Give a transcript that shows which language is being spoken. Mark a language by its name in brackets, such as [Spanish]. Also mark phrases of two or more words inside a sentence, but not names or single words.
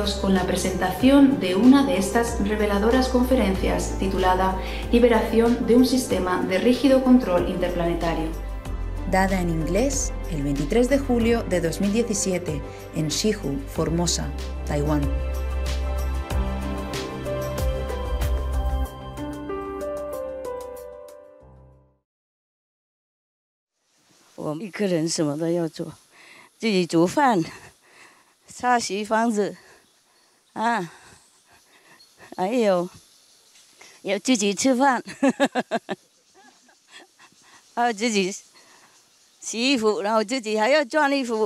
[Spanish] dejaros con la presentación de una de estas reveladoras conferencias titulada Liberación de un sistema de rígido control interplanetario. Dada en inglés el 23 de julio de 2017 en Shihu, Formosa, Taiwán. [Chinese] 我们一个人什么都要做，自己煮饭、擦洗房子，啊，还有要自己吃饭，还有自己洗衣服，然后自己还要转衣服。